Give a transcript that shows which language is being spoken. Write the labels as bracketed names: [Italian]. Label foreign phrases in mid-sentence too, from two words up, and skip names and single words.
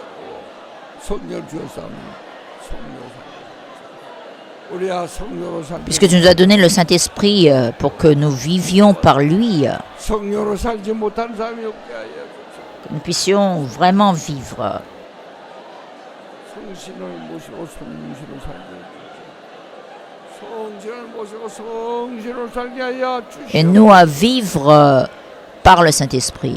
[Korean] 성령 주셨습니다. 성령 우리야 성령으로 살게. [French] Puisque tu nous as donné le Saint-Esprit pour que nous vivions par lui, [Korean] 성령으로 살지 못한 사람이 없게 하여 주시오. [French] que nous puissions vraiment vivre. [Korean] 성신을 모시고 성신을 살게 해주시오. 성신을 모시고 성신을 살게 하여 [French] Et [Korean] 주시오. [French] nous à vivre par le Saint-Esprit.